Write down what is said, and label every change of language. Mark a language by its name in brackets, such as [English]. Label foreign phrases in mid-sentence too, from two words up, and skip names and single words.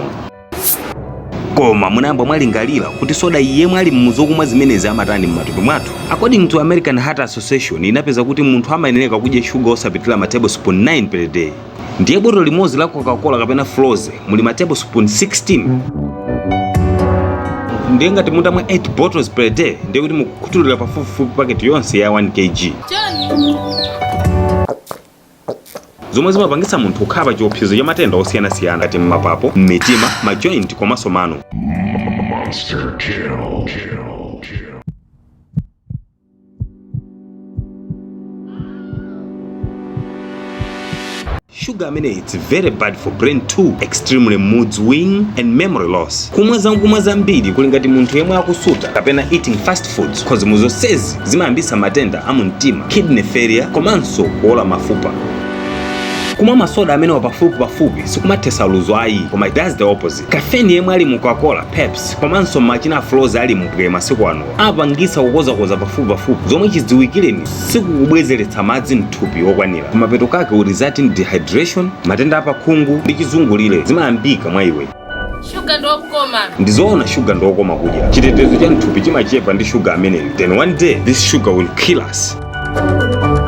[Nyanja] Koma munayamba mwalingalira kuti soda yemwe ali mmuzokumwa zimenezi amatani m'matupi mwathu. [English] According to American Heart Association [Nyanja] inapeza kuti munthu amayenera kudya sugar osapitira ma tablespoon 9 [English] per day. [Nyanja] Ndiye botolo limodzi la Coca-Cola kapena Frozy muli ma tablespoon 16. Ndiye ngati mutamwa [English] 8 bottles per day [Nyanja] ndiye kuti mukutulira pafupifupi paketi yonse ya 1 kg. Zomwe zimapangitsa munthu kukhala pa chiopsezo cha matenda osiyanasiyana ngati m'mapapo, m'mitima, majoint komanso mano. Sugar amene [English] it's very bad for brain too, extremely mood swing and memory loss. [Nyanja] Kumwa zambiri kuli ngati munthu yemwe akusuta kapena [English] eating fast foods cause [Nyanja] muzonsezi zimayambitsa matenda a mumtima, [English] kidney failure [Nyanja] komanso kuola mafupa. Kumwa masoda amene pafupi sikumathesa luzo ayi, koma [English] it does the opposite. [Nyanja] Caffeine yemwe ali mu Coca-Cola, Pepsi komanso machina Frozy ali mu masiku ano amapangitsa kukozakoza pafupi zomwe chidziwikireni sikukubwezeretsa madzi mthupi okwanira. Kumapeto kake [English] u result in dehydration, [Nyanja] matenda apakhungu ndi chizungulire zimayambika mwa iwe. Sugar ndokoma. Ndizoona sugar ndokoma kudya. Chitetezo cha mthupi chimachepa ndi sugar ameneyi. [English] Then one day this sugar will kill us.